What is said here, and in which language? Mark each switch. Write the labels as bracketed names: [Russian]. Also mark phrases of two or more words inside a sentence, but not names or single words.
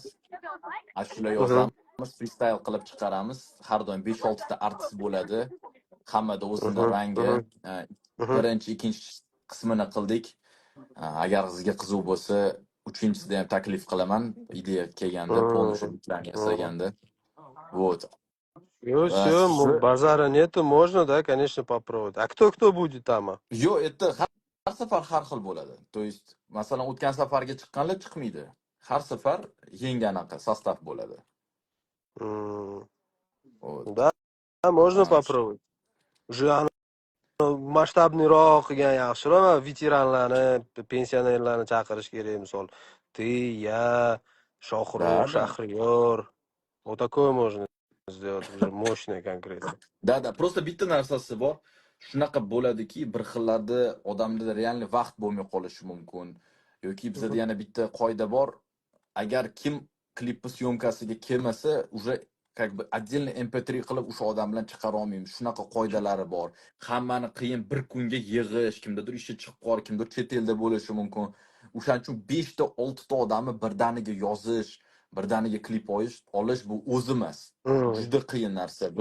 [Uzbek] Ashula yozamiz, freestyle qilib chiqaramiz. Har doim 5-6 ta artist bo'ladi. Hammada o'zini rangi. Birinchi, ikkinchi qismini qildik. Agar sizga qiziq bo'lsa, uchinchisida ham taklif qilaman. Ideya kelganda, полностью bitlarni yasaganda. Вот. [Russian] Все, базара нету, можно, да, конечно, попробовать. А кто будет там? [Uzbek] Yo, это har safar har xil bo'ladi. [Russian] То есть, [Uzbek] masalan, o'tgan safarga chiqqanlar chiqmaydi. Har safar yangi anaqa sostav bo'ladi. [Russian] Да, можно попробовать. [Uzbek] Уже masshtabniroq qilgan yaxshiroq, veteranlarni, pensionerlarni chaqirish kerak, misol. [Russian] Ты, я, Shohrux, Shahriyor. Вот такое можно сделать, уже мощное конкретно. Да, просто [Uzbek] bitta narsasi bor. Shunaqa bo'ladiki, bir xillarda odamda real vaqt bo'lmay qolishi mumkin. Yoki bizda yana bitta qoida bor. Agar kim klipni syomkasiga kelmasa, [Russian] уже как бы отдельно [Uzbek] MP3 qilib o'sha odam bilan chiqara olmaymiz. Shunaqa qoidalari bor. Hammani qiyin bir kunga yig'ish, kimdadir ishi chiqib qolib, kimdir chet elda bo'lishi mumkin. O'shaning uchun 5 ta 6 ta odamni birdaniga yozish, birdaniga klip olish bu o'zi emas. Juda qiyin narsa bu.